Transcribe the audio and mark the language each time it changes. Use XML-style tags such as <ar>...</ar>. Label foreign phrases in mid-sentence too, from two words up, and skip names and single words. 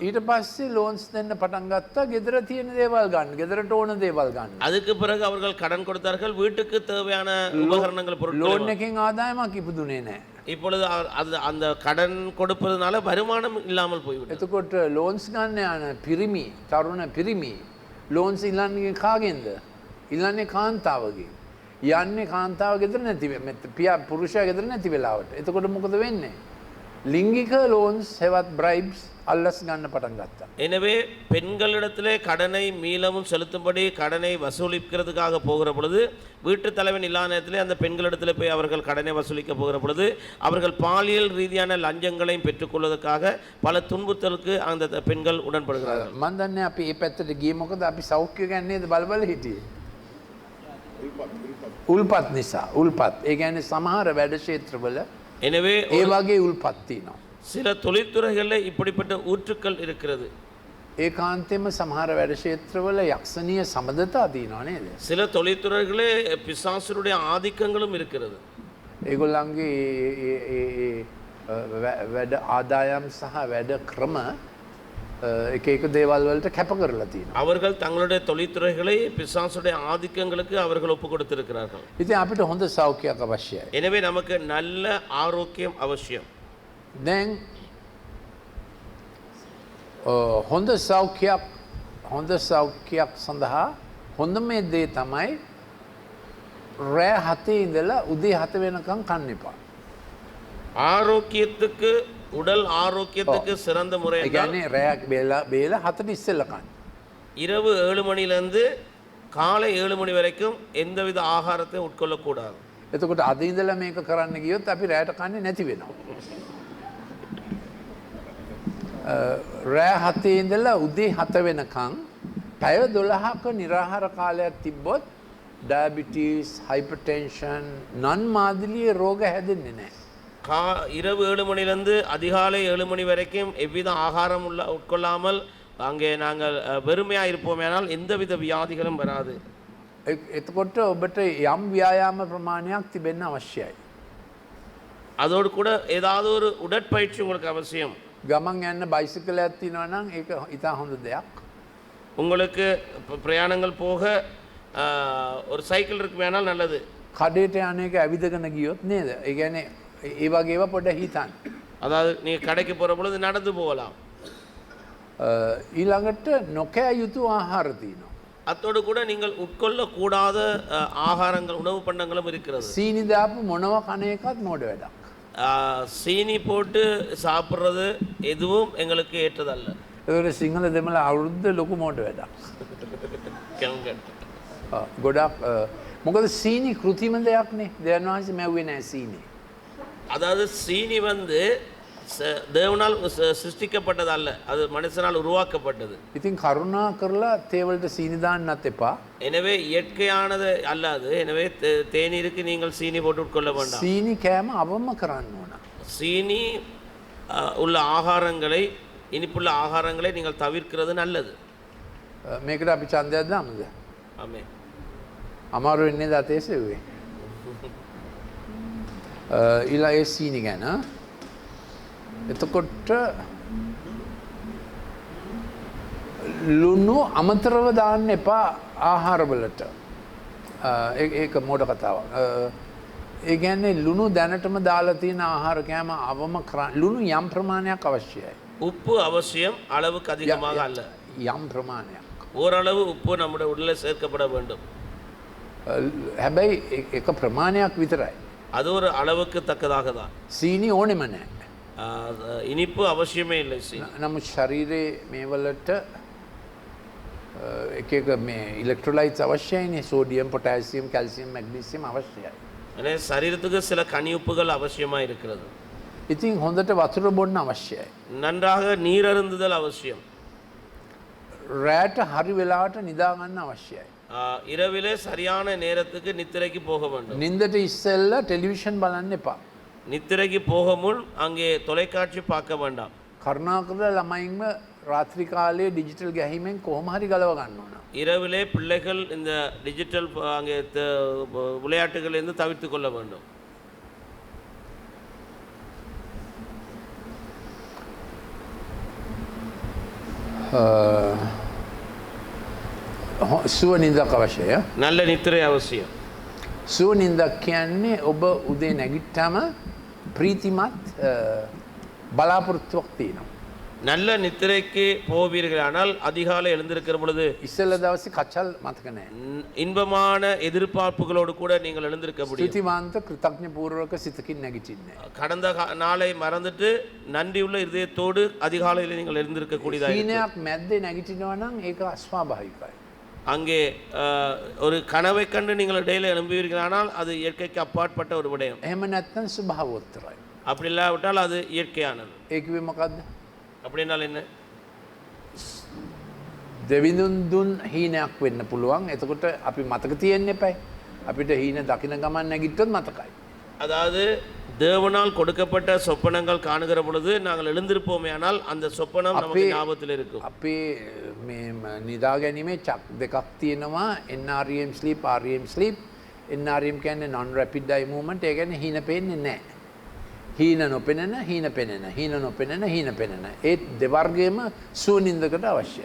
<si>ඊට පස්සේ ලෝන්ස් දෙන්න පටන් ගත්තා ගෙදර තියෙන දේවල් ගන්න, ගෙදරට ඕන දේවල් ගන්න.</si> <ta>அதுக்கு பிறகு அவர்கள் கடன் கொடுத்தார்கள் வீட்டுக்கு தேவையான உபகரணங்கள் பொருட்கள்.</ta> <si>ලෝන් එකෙන් ආදායමක් ඉපදුනේ නැහැ.</si> <ta>இப்பொழுது அந்த கடன் கொடுப்பதனால வருமானம் இல்லாமல் போய்விட்டது.</ta> <si>එතකොට ලෝන්ස් ගන්න යන පිරිමි, තරුණ පිරිමි ලෝන්ස් ඉල්ලන්නේ කාගෙන්ද? ඉල්ලන්නේ කාන්තාවගෙන්. යන්නේ කාන්තාව ගෙදර නැති පියා පුරුෂයා ගෙදර නැති වෙලාවට. එතකොට මොකද වෙන්නේ? ලිංගික ලෝන්ස් හෙවත් බ්‍රයිබ්ස් අල්ලස් ගන්න පටන් ගත්තා.</si> <ta>எனவே பெண்களிடத்திலே கடனை மீளவும் செலுத்தும்படி கடனை வசூலிக்கிறதுக்காக போகிற பொழுது வீட்டு தலைவன் இல்லாத நேரத்திலே அந்த பெண்களிடத்தில் போய் அவர்கள் கடனை வசூலிக்க போகிற பொழுது அவர்கள் பாலியல் ரீதியான லஞ்சங்களையும் பெற்றுக்கொள்வதற்காக பல துன்புறுத்தலுக்கு அந்த பெண்கள் உடன்படுகிறார்கள்.</ta> <si>මම දන්නේ අපි මේ පැත්තට ගියේ මොකද අපි සෞඛ්‍ය ගැන නේද බලබල හිටියේ. උල්පත් නිසා උල්පත් ඒ කියන්නේ සමහර වැඩ ක්ෂේත්‍රවල</si> <ta>எனவே</ta> <si>ඒ වගේ උල්පත් තියෙනවා.</si> <ta>சில தொழில்துறைகளில் இப்படிப்பட்ட ஊற்றுக்கள் இருக்கிறது.</ta> <si>ඒකාන්තයෙන්ම සමහර වැඩ ක්ෂේත්‍රවල යක්ෂණීය සම්බන්ධතා තියෙනවා නේද?</si> <ta>சில தொழில்துறைகளே பிசாசுடைய ஆதிக்கங்களும் இருக்கிறது.</ta> <si>ඒගොල්ලන්ගේ වැඩ ආදායම් සහ වැඩ ක්‍රම එක එක දේවල් වලට කැප කරලා තියෙනවා.</si> <ta>அவர்கள் தங்களுடைய தொழில்துறைகளை பிசாசுடைய ஆதிக்கங்களுக்கு அவர்கள் ஒப்பு கொடுத்திருக்கிறார்கள்.</ta> <si>ඉතින් අපිට හොඳ සෞඛ්‍යයක් අවශ්‍යයි.</si> <ta>எனவே நமக்கு நல்ல ஆரோக்கியம் அவசியம்.</ta> <si>දැන් හොඳ සෞඛ්‍යයක් සඳහා හොඳම දේ තමයි රෑ 7 ඉඳලා උදේ 7 වෙනකම් කන්න එපා.</si> <ta>ஆரோக்கியத்துக்கு உடல் ஆரோக்கியத்துக்கு சிறந்த முறை</ta> <si>ඒ කියන්නේ රෑ බේල 7ට ඉස්සෙල්ලා කන්න.</si> <ta>இரவு 7 மணியிலிருந்து காலை 7 மணி வரைக்கும் எந்தவித ஆகாரத்தையும் உட்கொள்ளக்கூடாது.</ta> <si>එතකොට අද ඉඳලා මේක කරන්න ගියොත් අපි රෑට කන්නේ නැති වෙනවා. රෑ 7 ඉඳලා උදේ 7 වෙනකම් පැය 12ක නිරාහාර කාලයක් තිබ්බොත් ඩයබටිස්, හයිපර්ටෙන්ෂන්, නන් මාදිලිය රෝග හැදෙන්නේ නැහැ.</si> <ta>இரவு 7 மணியிலிருந்து அதிகாலை 7 மணி வரைக்கும் எவ்வித ஆகாரம் உட்கொள்ளாமல் அங்கே நாங்கள் வெறுமையாக இருப்போமேனால் எந்தவித வியாதிகளும் வராது.</ta> <si>එතකොට ඔබට යම් ව්‍යායාම ප්‍රමාණයක් තිබෙන්න අවශ්‍යයි.</si> <ta>அதோடு கூட ஏதாவது ஒரு உடற்பயிற்சி உங்களுக்கு அவசியம்.</ta> <si>ගමන් යන්න බයිසිකලයක් තියෙනවා නම් ඒක ඉතා හොඳ දෙයක්.</si> <ta>உங்களுக்கு பிரயாணங்கள் போக ஒரு சைக்கிள் இருக்குமேனால் நல்லது.</ta> <si>කඩේට යන එක ඇවිදගෙන ගියොත් නේද? ඒ කියන්නේ ඒ වගේ ඒවා පොඩ්ඩක් හිතන්න.</si> <ta>அதாவது நீங்கள் கடைக்கு போகிற பொழுது நடந்து போகலாம்.</ta> <si>ඊළඟට නොකෑ යුතු ආහාර තියෙනවා.</si> <ta>அத்தோடு கூட நீங்கள் உட்கொள்ளக்கூடாத ஆகாரங்கள் உணவு பண்டங்களும் இருக்கிறது.</ta> <si>සීනි දාපු මොනව කන එකත් මෝඩ වැඩක්.</si> <ta>சீனி போட்டு சாப்பிட்றது எதுவும் எங்களுக்கு ஏற்றதல்ல.</ta> <si>ඒකට සිංහල දෙමළ අවුරුද්ද ලොකු මෝඩ වැඩක්. ගොඩක් මොකද සීනි කෘතිම දෙයක් නේ. දෙවියන් වහන්සේ මැව්වේ නැහැ සීනි.</si> <ta>அதாவது சீனி வந்து தேவனால் சிருஷ்டிக்கப்பட்டது அல்ல, அது மனுஷனால் உருவாக்கப்பட்டது.</ta> <si>ඉතින් කරුණා කරලා තේ වලට සීනි දාන්නත් එපා.</si> <ta>எனவே இயற்கையானது அல்லாது, எனவே தேநீருக்கு நீங்கள் சீனி போட்டு உட்கொள்ள வேண்டாம்.</ta> <si>සීනි කෑම අවම කරන්න ඕන.</si> <ta>சீனி உள்ள ஆகாரங்களை, இனிப்புள்ள ஆகாரங்களை நீங்கள் தவிர்க்கிறது நல்லது.</ta> <si>මේකට අපි ඡන්දයක් දාමුද?</si> <ta>ஆமே.</ta> <si>අමාරු වෙන්නේ ද තේසෙව්වේ. ඊළඟ ඒ සීනි ගැන එතකොට ලුණු අමතරව දාන්න එපා ආහාරවලට. ඒක මෝඩ කතාවක්. ඒ කියන්නේ ලුණු දැනටම දාලා තියෙන ආහාර කෑම අවම ලුණු යම් ප්‍රමාණයක් අවශ්‍යයි.</si> <ta>உப்பு அவசியம், அளவுக்கு அதிகமாக அல்ல.</ta> <si>යම් ප්‍රමාණයක්.</si> <ta>ஓரளவு உப்பு நம்முடைய உடலில் சேர்க்கப்பட வேண்டும்.</ta> <si>හැබැයි එක ප්‍රමාණයක් විතරයි.</si> <ta>அது ஒரு அளவுக்கு தக்கதாக தான்.</ta> <si>සීනි ඕනෙම නැහැ.</si> <ta>இனிப்பு அவசியமே இல்லை.</ta> <si>නමුත් ශරීරයේ මේවලට එක මේ ඉලෙක්ට්‍රොලයිට්ස් අවශ්‍යයිනේ. සෝඩියම්, පොටෑසියම්, කැල්සියම්, මැග්නීසියම් අවශ්‍යයි.</si> <ta>எனவே சரீரத்துக்கு சில கனியுப்புகள் அவசியமாக இருக்கிறது.</ta> <si>ඉතින් හොඳට වතුර බොන්න අවශ්‍යයි.</si> <ta>நன்றாக நீர் அருந்துதல் அவசியம்.</ta> <si>රෑට හරි වෙලාවට නිදා ගන්න අවශ්‍යයි.</si> <ta>இரவிலே சரியான நேரத்துக்கு நித்திரைக்கு போக வேண்டும்.</ta> <si>නින්දට ඉස්සෙල්ලා ටෙලිවිෂන් බලන්න එපා.</si> <ta>நித்திரைக்கு போக முன் அங்கே தொலைக்காட்சி பார்க்க வேண்டாம்.</ta> <si>කරුණාකරලා ළමයින්ම රාත්‍රී කාලයේ ඩිජිටල් ගැහිමෙන් කොහොම හරි ගලව ගන්න ඕන.</si> <ta>இரவிலே பிள்ளைகள் இந்த டிஜிட்டல் அங்கே விளையாட்டுகளிலிருந்து தவிர்த்து கொள்ள வேண்டும்.</ta> <si>සුව නින්දක් අවශ්‍යය.</si> <ta>நல்ல நித்திரை அவசியம்.</ta> <si>සුව නින්දක් කියන්නේ ඔබ උදේ නැගිට්ටම ප්‍රීතිමත් බලාපොරොත්තුවක් තියෙනවා.</si> <ta>நல்ல நித்திரைக்கு போவீர்களானால் அதிகாலை எழுந்திருக்கிற பொழுது</ta> <si>ඉස්සෙල්ල දවසේ කචල් මතක නැහැ.</si> <ta>இன்பமான எதிர்பார்ப்புகளோடு கூட நீங்கள் எழுந்திருக்க முடியும்.</ta> <si>ස්තුතිවන්ත කෘතඥ පූර්වක සිතකින් නැගිටින්නේ.</si> <ta>கடந்த நாளை மறந்துட்டு நன்றியுள்ள இதயத்தோடு அதிகாலையில் நீங்கள் எழுந்திருக்க கூடியதாக இருக்கும்.</ta> <si>හීනයක් මැද්දේ නැගිටිනවා නම් ඒක අස්වාභාවිකයි.</si> <ta>அங்கே ஒரு கனவை கண்டு நீங்கள் இடையில எழும்புவீர்களானால் அது இயற்கைக்கு அப்பாற்பட்ட ஒரு விடயம்.</ta> <si>එහෙම නැත්නම් ස්වභාවෝත්තරයි.</si> <ta>அப்படி இல்லாவிட்டால் அது இயற்கையானது.</ta> <si>ඒ කිව්වේ මොකද්ද?</si> <ta>அப்படின்னால் என்ன?</ta> <si>දෙවිඳුන් දුන් හීනයක් වෙන්න පුළුවන්. එතකොට අපි මතක තියෙන්න එපයි. අපිට හීන දකින්න ගමන් නැගිට්ටොත් මතකයි.</si> <ta>அதாவது தேவனால் கொடுக்கப்பட்ட சொப்பனங்கள் காணுகிற பொழுது நாங்கள் எழுந்திருப்போமே ஆனால் அந்த சொப்பனம் நமக்கு ஞாபகத்தில் இருக்கும்.</ta> <si>අපේ මේ නිදා ගැනීමේ චක් දෙකක් තියෙනවා.</si> <en>NREM sleep, REM sleep. NREM කියන්නේ non rapid eye movement.</en> <si>ඒ කියන්නේ හීන පේන්නේ නැහැ. හීන නොපෙනෙන, හීන පෙනෙන, හීන නොපෙනෙන, හීන පෙනෙන. ඒ දෙවර්ගයේම සුවනින්දකට අවශ්‍යයි.</si>